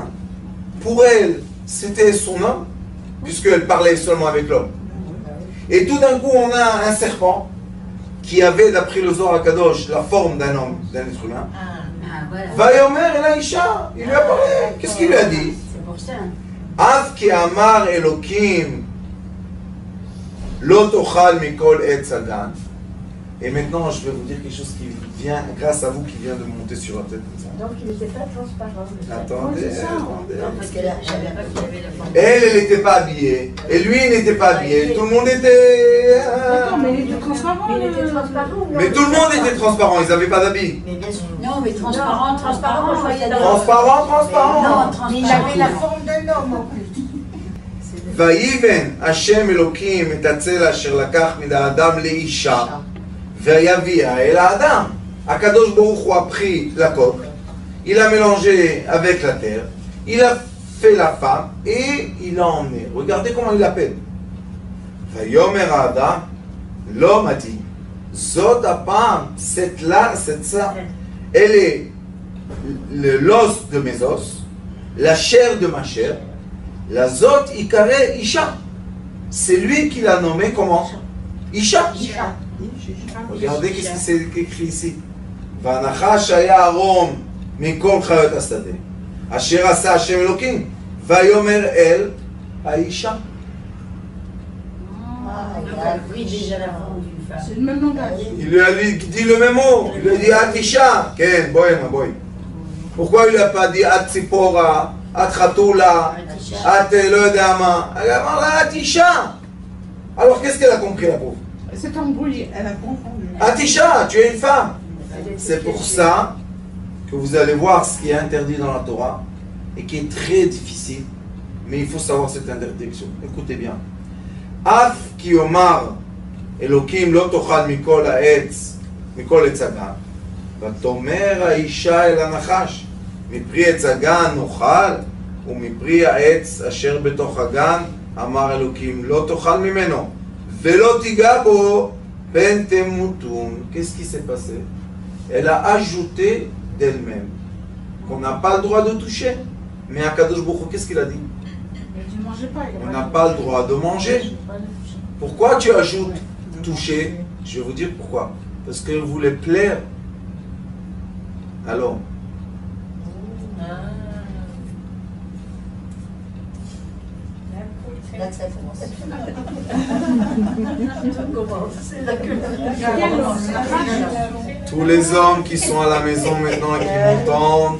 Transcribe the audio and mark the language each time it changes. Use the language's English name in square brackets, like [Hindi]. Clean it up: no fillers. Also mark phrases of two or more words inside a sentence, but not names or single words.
[French] Pour elle, c'était son homme, puisqu'elle parlait seulement avec l'homme. Et tout d'un coup, on a un serpent qui avait, d'après le Zohar HaKadosh, la forme d'un homme, d'un être humain. [Hebrew] ויאמר אל האשה, [French] il lui a parlé. Qu'est-ce qu'il lui a dit? C'est pour ça. [Hebrew] אף כי אמר אלוקים לא תאכל מכל עץ הגן. [French] Et maintenant, je vais vous dire quelque chose qui vient, grâce à vous, qui vient de monter sur la tête. Donc il n'était pas transparent. Attendez, attendez. Non, parce que là, je savais pas qu'il y avait la forme. Elle n'était pas habillée. Et lui, il n'était pas habillé. Tout le monde était... D'accord, mais il était transparent. Mais il était transparent. Mais tout le monde était transparent. Ils n'avaient pas d'habit. Mais bien sûr. Non, mais transparent, moi je voyais dans Transparent, transparent. Non, transparent. Mais il avait la forme d'un homme en plus. [Hebrew] ויבן השם אלוקים את הצלע אשר לקח מן האדם לאישה ויביאה אל האדם. הקדוש ברוך הוא [French] a pris la coque, il a mélangé avec la terre, il a fait la femme et il l'a emmené. Regardez comment il l'appelle. [Hebrew] ויאמר האדם, [French] l'homme a dit, [Hebrew] זאת הפעם, [French] cette là, cette ça, elle est l'os de mes os, la chair de ma chair. [Hebrew] לזאת יקרא אשה. [French] C'est lui qui l'a nommé comment? Isha. Regardez qu'est-ce qui s'est écrit ici. [Hebrew] והנחש היה ערום מכל חית השדה. אשר עשה השם אלוקים. ויאמר אל האשה. [French] Oui, déjà l'avant d'une femme. C'est le même langage. Il lui a dit le même mot. Il lui a dit Atisha. Ken, boy, ma boy. Pourquoi il lui a pas dit Atzipora, Atratoula, Atelodama? Elle a parlé Atisha. Alors qu'est-ce qu'elle a compris, la pauvre? C'est embrouillé, elle a confondu. Atisha, tu es une femme. C'est pour ça que vous allez voir ce qui est interdit dans la Torah et qui est très difficile, mais il faut savoir cette interdiction. Écoutez bien. [Hebrew] אף כי אמר אלוקים לא תאכל מכל העץ מכל עץ הגן ותאמר האשה אל הנחש מפרי עץ הגן נאכל ומפרי העץ אשר בתוך הגן אמר אלוקים לא תאכל ממנו ולא תיגע בו פן תמותון. [French] Qu'est-ce qui s'est passé? Elle a ajouté d'elle-même qu'on n'a pas le droit de toucher. Mais [Hebrew] הקדוש ברוך הוא, [French] qu'est-ce qu'il a dit? On n'a pas le droit de manger. Pourquoi tu ajoutes toucher? Je vais vous dire pourquoi. Parce qu'elle voulait plaire. Alors, tous les hommes qui sont à la maison maintenant et qui m'entendent,